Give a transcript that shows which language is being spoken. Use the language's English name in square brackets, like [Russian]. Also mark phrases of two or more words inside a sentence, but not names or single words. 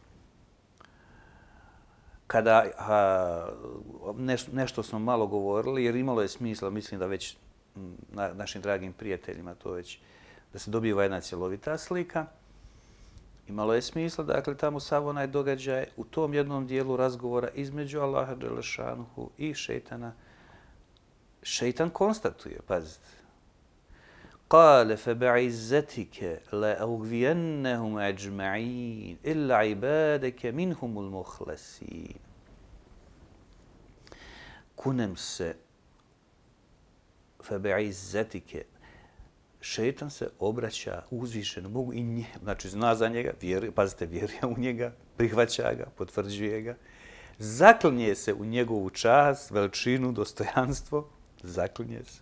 [Bosnian] Kada nešto smo malo govorili, jer imalo je smisla, mislim da već našim dragim prijateljima to već, da se dobiva jedna cjelovita slika, imalo je smisla, dakle, tamo sav onaj događaj u tom jednom dijelu razgovora između Allaha dželešanuhu i šejtana. Šejtan konstatuje, pazite, [Arabic] قال فبعزتك لأغوينهم أجمعين إلا عبادك منهم المخلصين. [Bosnian] Kunem se فبعزتك. Šejtan se obraća uzvišenom Bogu i njemu, znači zna za njega, pazite, vjeruje u njega, prihvaća ga, potvrđuje ga, zaklinje se u njegovu čast, veličinu, dostojanstvo, zaklinje se.